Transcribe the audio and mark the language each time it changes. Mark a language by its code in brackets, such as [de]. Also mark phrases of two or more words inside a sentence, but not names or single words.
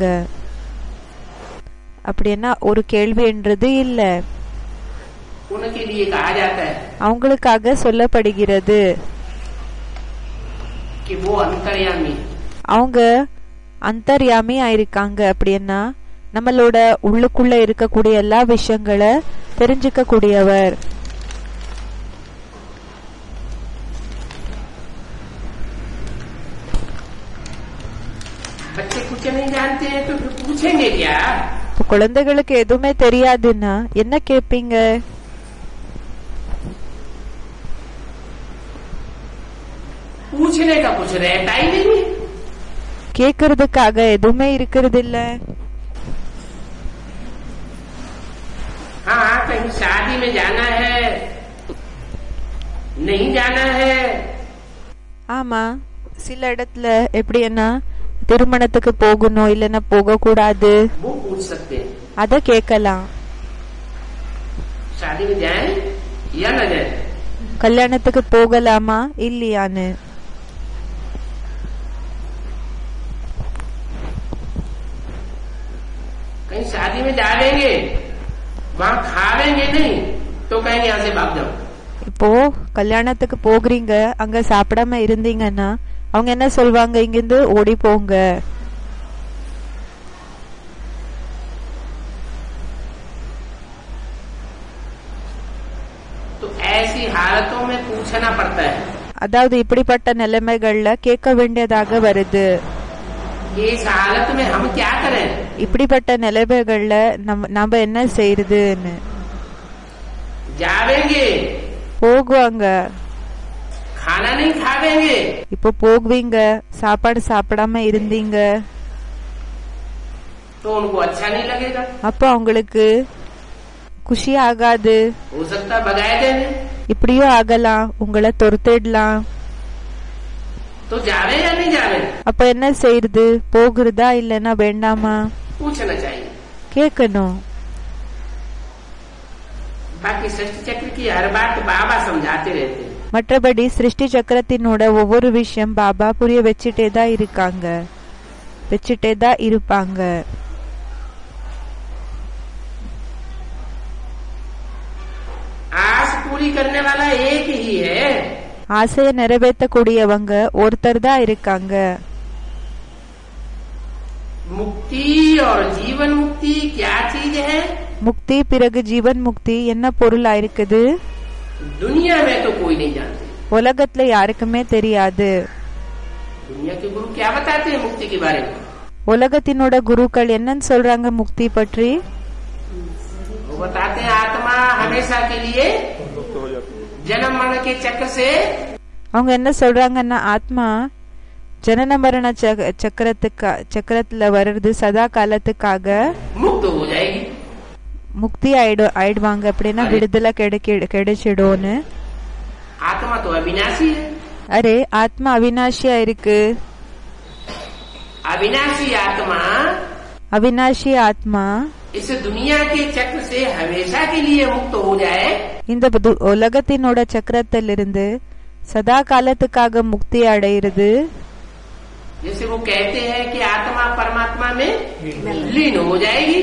[ta] அப்படின்னா ஒரு கேள்வி என்றது இல்ல, [hi] उनके लिए कहा जाता है [ta] அவங்களுக்காக சொல்லப்படுகிறது [hi] कि वो अंतर्यामी. [ta] அவங்க அந்தர்யாமி ஆயிருக்காங்க. அப்படின்னா நம்மளோட உள்ளுக்குள்ள இருக்கக்கூடிய எல்லா விஷயங்களை தெரிஞ்சுக்க கூடியவர். [hi] बच्चे कुछ नहीं जानते हैं तो फिर पूछेंगे क्या. [ta] குழந்தைகளுக்கு எதுவுமே தெரியாதுன்னா என்ன கேட்பீங்க. [hi] पूछने का कुछ रहता ही नहीं. [ta] கேக்குறதுக்காக எதுவுமே இருக்கிறது இல்ல. [hi] हाँ कहीं शादी में जाना है, नहीं जाना है. [ta] ஆமா, சில இடத்துல எப்படின்னா திருமணத்துக்கு போகணும் இல்லன்னா போக கூடாது, [hi] वो पूछ सकते हैं. [ta] அத கேட்கலாம். [hi] शादी में जाए या न जाए. [ta] கல்யாணத்துக்கு போகலாமா இல்லையான்னு. [hi] कहीं शादी में जाएंगे वहाँ खावेंगे नहीं तो कहेंगे यहाँ से भाग जाओ. [ta] இப்போ கல்யாணத்துக்கு போகிறீங்க, அங்க சாப்பிடாம இருந்தீங்கன்னா அவங்க என்ன சொல்வாங்க, இங்கிருந்து ஓடி போங்க. [hi] तो ऐसी हालतों में पूछना पड़ता है. [ta] அதாவது இப்படிப்பட்ட நிலைமைகள்ல கேட்க வேண்டியதாக வருது. [hi] इस हालत में हम क्या करें. [ta] இப்படிப்பட்ட நிலைமைகள்ல நம்ம என்ன செய்யறதுன்னு. [hi] जावेंगे [ta] போகுவாங்க, [hi] खाना नहीं खावेंगे. [ta] இப்போ போகுவீங்க, சாப்பாடு சாப்பிடாம இருந்தீங்க, [hi] तो उनको अच्छा नहीं लगेगा. [ta] அப்போ அவங்களுக்கு குஷி ஆகாது. [hi] हो सकता भगाए देने. [ta] இப்படியும் ஆகலாம், உங்களை துரத்திடலாம். [hi] तो जावे या नहीं जावे. [ta] அப்ப என்ன செய்யறது, போகிறதா இல்லன்னா வேண்டாமா. [hi] पूछना चाहिए. [ta] கேட்கணும். [hi] बाकी सृष्टि चक्र की हर बात बाबा समझाते रहते हैं. [ta] மற்றபடி சிருஷ்டி சக்கரத்தினோட ஒவ்வொரு விஷயம் பாபா புரிய வச்சுட்டே தான் இருக்காங்க, வச்சுட்டே தான் இருப்பாங்க. [hi] आस पूरी करने वाला एक ही है. [ta] ஆசையை நிறைவேற்றக்கூடியவங்க ஒருத்தர் தான் இருக்காங்க. [hi] मुक्ति और जीवन मुक्ति क्या चीज है. [ta] முக்தி பிறகு ஜீவன் முக்தி என்ன பொருளா இருக்குது, [hi] दुनिया में तो कोई नहीं जानते. [ta] உலகத்துல யாருக்குமே தெரியாது. [hi] दुनिया के गुरु क्या बताते हैं मुक्ति के बारे में. [ta] உலகத்தினோட குருக்கள் என்னன்னு சொல்றாங்க முக்தி பற்றி. [hi] वो बताते हैं आत्मा हमेशा के लिए जन्म मरण के चक्र से [ta] அவங்க என்ன சொல்றாங்கன்னா ஆத்மா ஜனன மரண சக்கரத்துல வர்றது சதா காலத்துக்காக [hi] मुक्त हो जाएगी। [ta] முக்தி ஆயிடுவாங்க அப்படின்னா விடுதலை கிடைச்சிடும்னு. [hi] आत्मा तो अविनाशी है। [ta] அரே ஆத்மா அவினாஷியா இருக்கு. [hi] अविनाशी आत्मा [ta] அவினாஷி ஆத்மா [hi] इस दुनिया के चक्र से हमेशा के लिए मुक्त हो जाए, [ta] இந்த உலகத்தினோட சக்கரத்திலிருந்து சதா காலத்துக்காக முக்தி அடைகிறது. [hi] जैसे वो कहते हैं कि आत्मा परमात्मा में लीन हो जाएगी।